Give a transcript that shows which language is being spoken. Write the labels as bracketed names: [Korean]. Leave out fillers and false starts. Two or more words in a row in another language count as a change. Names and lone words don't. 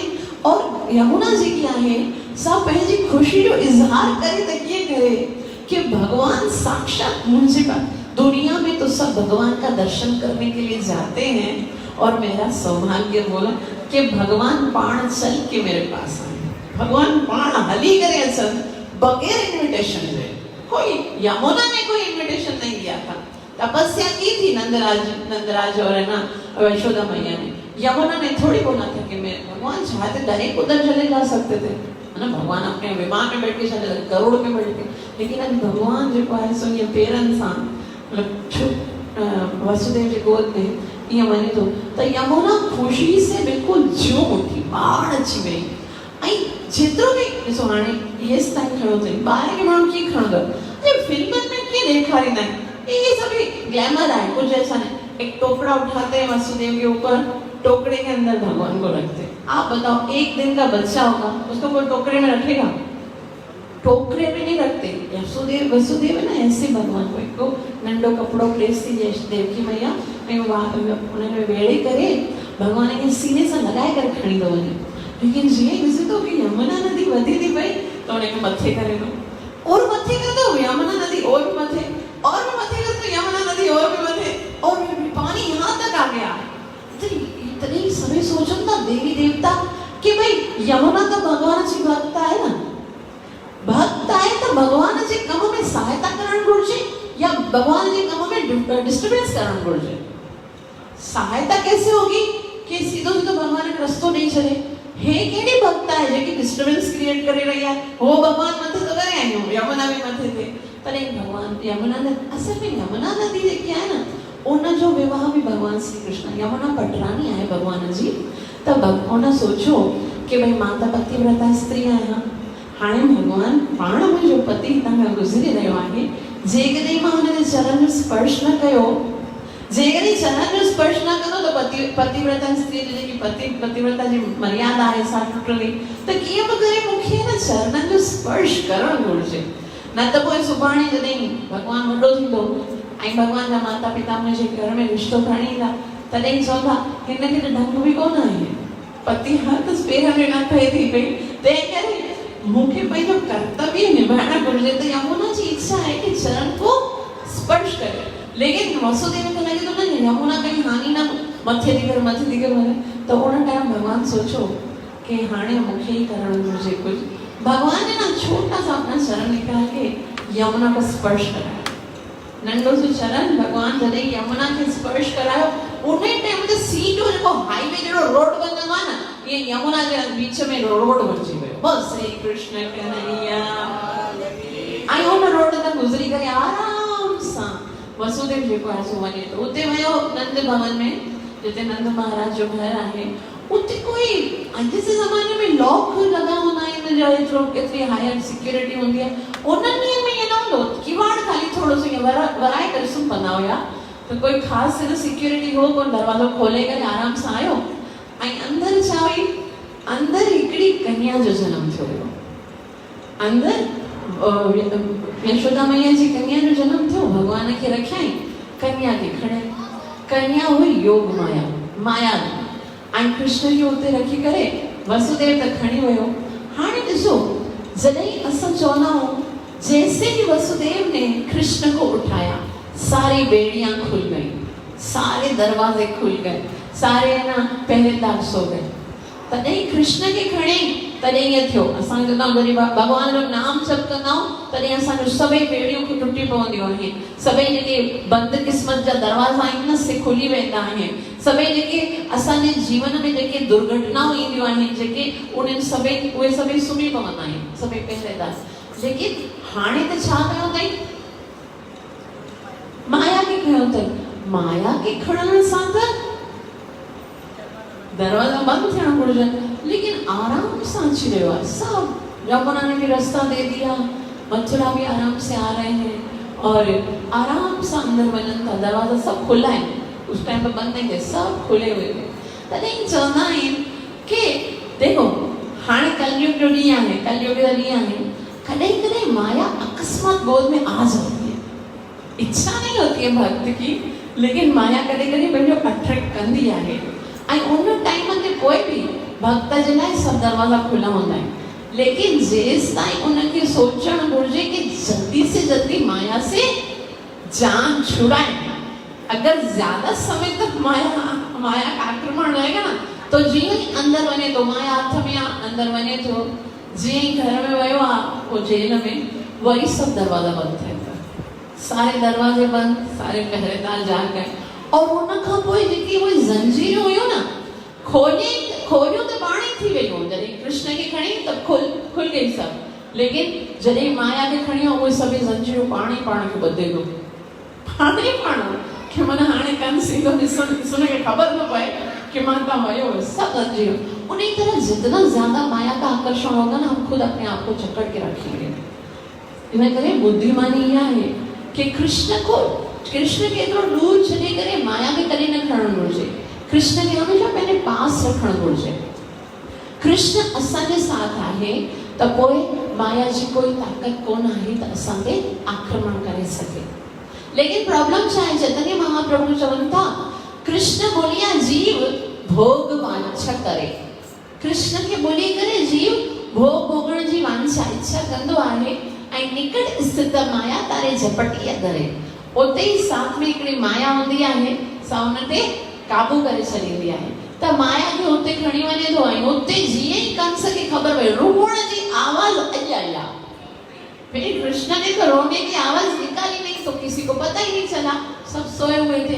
[Hindi] और यमुना [Sindhi] जेकी आहे सा पंहिंजी ख़ुशी जो इज़हार करे त कीअं करे [Hindi] कि भगवान साक्षात मुझे पास, दुनिया में तो सब भगवान का दर्शन करने के लिए जाते हैं, और मेरा सौभाग्य बोला कि भगवान पाण चल के मेरे पास आए, भगवान [Sindhi] पाण हली करे अचन [Hindi] बगैर इन्विटेशन के। कोई यमुना ने कोई इन्विटेशन नहीं दिया था, तपस्या की थी नंदराज और है ना यशोदा मैया ने। यमुना ने थोड़ी बोला था कि मैं भगवान चाहते डायरेक्ट उधर चले जा सकते थे, है ना, भगवान अपने विमान में बैठ के चले करोड़ में बैठ के, लेकिन आज भगवान जो है सो ये [Sindhi] पेरन सां [Hindi] मतलब वसुदेव जी गोद में [Sindhi] ये वञे थो त [Hindi] यमुना ख़ुशी से बिल्कुल झूम उठी, बाढ़ [Sindhi] अची वई। ऐं जेतिरो बि ॾिसो हाणे हेसि ताईं खणो अथई, ॿाहिरि खे माण्हू कीअं खणंदो, फिल्मनि में कीअं ॾेखारींदा आहिनि, [Hindi] ये सभी ग्लैमर है, कुछ ऐसा नहीं। एक टोकरा उठाते हैं वसुदेव के ऊपर, टोकरे के अंदर भगवान को रखते हैं। आप बताओ एक दिन का बच्चा होगा, उसको कोई टोकरे में रखेगा? टोकरे में नहीं रखते। वसुदेव है ना, ऐसे भगवान को [Sindhi] नंढो कपड़ो [Hindi] प्लेस थी देवकी मैया उन्होंने [Sindhi] वेड़े करे [Hindi] भगवान के सीने से लगाए कर खड़ी तो वञे। लेकिन [Sindhi] जीअं ॾिसे तो कि यमुना नदी वधी थी पई तो उनखे मथे करे दो, [Hindi] और मथे कर दो यमुना नदी और भी मथे, और भी मथे कर दो यमुना नदी और भी मथे, और भी पानी यहाँ तक आ गया। इतनी सभी सोचन था देवी देवता कि भाई यमुना तो भगवान जी भक्त है ना, [Sindhi] भक्त आहे तो भगवान जे कम में सहायता करण घुर्जे या भगवान जे कम में डिस्टर्बेंस करण घुर्जे? [Hindi] सहायता कैसे होगी कि सीधो सीधो भगवान के रस्तो नहीं चले? हे केड़ी भक्त है जेकी डिस्टर्बेंस क्रिएट करे रही है? वो भगवान मथे तो करे आयो, यमुना भी मथे थे, पर एक भगवान यमुना ने असल में यमुना नदी जेकी है ना, [Sindhi] उन जो विवाह [Hindi] भी भगवान श्री कृष्ण, यमुना पटरानी है भगवान जी। तब उन सोचो कि भाई माता पतिव्रता स्त्री है, [Sindhi] हाणे भगवान पाण मुंहिंजो पति हितां खां गुज़री रहियो आहे, जेकॾहिं मां हुनजे चरण जो स्पर्श न कयो, जेकॾहिं चरण जो स्पर्श न कंदो त पतिव्रता स्त्री जी जेकी पतिव्रता जी मर्यादा आहे सा टुटंदी, त कीअं बि करे मूंखे न चरणनि जो स्पर्श करणु घुरिजे। न त पोइ सुभाणे जॾहिं भगवान वॾो थींदो ऐं भगवान जा माता पिता मुंहिंजे घर में रिश्तो खणी ईंदा, तॾहिं चवंदा हिनखे त ढंग बि कोन आहे, पति हथ पेर में न पए थी पई, तंहिं करे मुझे पंहिंजो [Hindi] कर्तव्य निभाना [Sindhi] घुर्जे। [Hindi] तो यमुना जी इच्छा है कि चरण को स्पर्श करे, लेकिन वसुदेव को लगे तो ना यमुना कहीं हानि ना मथे थी कर वञे, तो उन टाइम भगवान सोचो कि [Sindhi] हाणे मूंखे ही करण घुर्जे [Hindi] कुछ। भगवान ने ना छोटा सा अपना चरण निकाल के यमुना को स्पर्श कराया, [Sindhi] नंढो सो चरण भगवान जॾहिं यमुना के स्पर्श करायो, उन्हें टाइम ते सीधो जेको हाईवे जहिड़ो रोड बनंदो आहे न, [Hindi] ये यमुना के बीच में रोड बणिजी वियो। [Sindhi] बस श्री कृष्ण कन्हैया आई उन रोड ते गुज़री करे आराम सां वसुदेव जेको आहे सो वञे तो उते वियो नंद भवन में, जिते नंद महाराज जो घर आहे। उते कोई अॼु जे ज़माने में लॉक लगा हूंदा आहिनि, जो एतिरो एतिरी हायर सिक्योरिटी हूंदी आहे, उन्हनि ॾींहंनि में ईअं न हूंदो, किवाड़ खाली थोरो सो ईअं वराए करे सुम्हंदा हुया, तो कोई ख़ासि सिक्योरिटी हो कोन, दरवाज़ो खोले करे आराम सां आयो। ऐं अंदरि छा हुई, अंदरि हिकिड़ी कन्या जो जनम थियो हुयो, अंदरि यशोदा मैया जी कन्या जो जनम थियो, भगवान खे रखियाई, कन्या खे खणे, कन्या हुई योग माया ऐं कृष्ण खे उते रखी करे वसुदेव त खणी वियो। हाणे ॾिसो जॾहिं असां चवंदा आहियूं [Hindi] जैसे ही वसुदेव ने कृष्ण को उठाया, सारी बेड़ियां खुल गई, सारे दरवाजे खुल गए, सारे ना पहरेदार सो गए। [Sindhi] तॾहिं कृष्ण खे खणे तॾहिं ईअं थियो। असां चवंदा आहियूं जॾहिं भगवान जो नाम जप कंदा आहियूं तॾहिं असांजो सभई बेड़ियूं टुटी पवंदियूं आहिनि, सभई जेके बंदि क़िस्मत जा दरवाज़ा आहिनि न से खुली वेंदा आहिनि, सभई जेके असांजे जीवन में जेके दुर्घटनाऊं ईंदियूं आहिनि, जेके उन्हनि सभई उहे सभई सुम्ही पवंदा आहिनि, सभई पहरेदार। लेकिन हाणे त छा कयो अथई, माया खे खयो अथई, माया खे खणण सां त दरवाजा बंद थियण घुरिजनि, [Hindi] लेकिन आराम से अची रहियो आहे सब। यमुना ने भी रास्ता दे दिया, मथुरा भी आराम से आ रहे हैं और आराम से [Sindhi] अंदर वञनि था, [Hindi] दरवाजा सब खुला है, उस टाइम पे बंद नहीं थे, सब खुले हुए थे। [Sindhi] तॾहिं चवंदा आहिनि कि देखो हाणे कलयुग जो ॾींहुं आहे, कलयुग जा ॾींहुं आहिनि, कॾहिं कॾहिं माया अकस्मात [Hindi] गोद में आ जाती है, इच्छा नहीं होती है भक्त की, [Sindhi] लेकिन माया कॾहिं कॾहिं पंहिंजो अट्रैक्ट कंदी आहे। ऐं उन टाइम ते कोई भी भक्त जे लाइ सब दरवाजा खुला हूंदा आहिनि, लेकिन जेसि ताईं उनखे सोचणु घुरिजे कि [Hindi] जल्दी से जल्दी माया से जान छुड़ाए। अगर ज्यादा समय तक माया का आक्रमण रहेगा ना, तो [Sindhi] जीअं ही अंदर वञे तो माया हथ में अंदर वञे तो, जीअं ही घर में वियो आहे [Hindi] वो जेल में, वही सब दरवाजा [Sindhi] बंद थियनि था, [Hindi] सारे दरवाजे बंद, सारे पहरेदार जाग गए। [Sindhi] और उन खां पोइ जेकी उहे ज़ंजीरूं हुयूं न, खोलियूं त पाण ई थी वियूं, जॾहिं कृष्ण खे खणी त [Hindi] खुल गई सब, [Sindhi] लेकिन जॾहिं माया खे खणी उहे सभई ज़ंजीरूं पाण खे ॿधे पियो, पाण कि मन हाणे कंस ईंदो ॾिसण खे ख़बर न पए कि मां तव्हां वयो सब लॻजी वियो। [Hindi] उन्हीं तरह जितना ज्यादा माया का आकर्षण होगा ना, हम खुद अपने आप को जकड़ के रखेंगे। [Sindhi] इन करे बुद्धिमानी यह है कि कृष्ण के एतिरो दूर छॾे करे माया खे कॾहिं न खणणु घुरिजे। कृष्ण खे हमेशा पंहिंजे पास रखणु घुरिजे। कृष्ण असांजे साथ आहे त पोइ माया जी कोई ताक़त कोन आहे त असां ते आक्रमण करे सके। लेकिन प्रॉब्लम छा आहे, चैतन्य महाप्रभु चवनि था कृष्ण बोलिया जीव भोग वांछा करे। कृष्ण खे बोली करे जीव भोग भोगण जी वांछा इच्छा कंदो आहे ऐं निकट स्थित माया तारे झपटी करे। उते ई साथ में हिकिड़ी माया हूंदी आहे, सा उन ते काबू करे छॾींदी आहे। त माया खे उते खणी वञे थो ऐं उते जीअं ई कंस खे ख़बर पई रोअण जी आवाज़ अॼु आई आहे। [Hindi] फिर कृष्ण ने तो रोने की आवाज़ निकाली नहीं तो किसी को पता ही नहीं चला, सब सोए हुए थे।